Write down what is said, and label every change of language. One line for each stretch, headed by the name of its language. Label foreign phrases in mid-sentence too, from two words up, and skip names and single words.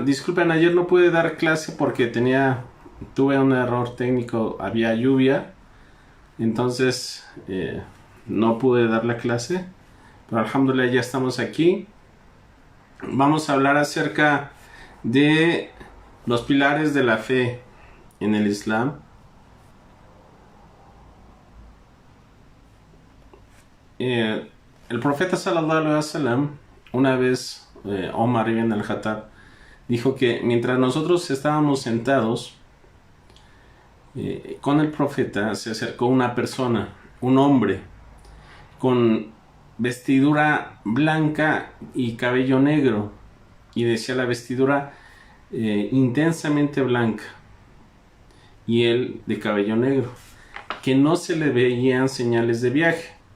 Spanish: Disculpen, ayer no pude dar clase porque tuve un error técnico, había lluvia, entonces no pude dar la clase, pero alhamdulillah ya estamos aquí. Vamos a hablar acerca de los pilares de la fe en el Islam. El profeta
Arabic: صلى الله عليه وسلم,
Spanish: una vez Omar ibn al-Khattab dijo que mientras nosotros estábamos sentados con el profeta, se acercó una persona, un hombre con vestidura blanca y cabello negro, y decía la vestidura intensamente blanca y él de cabello negro, que no se le veían señales de viaje.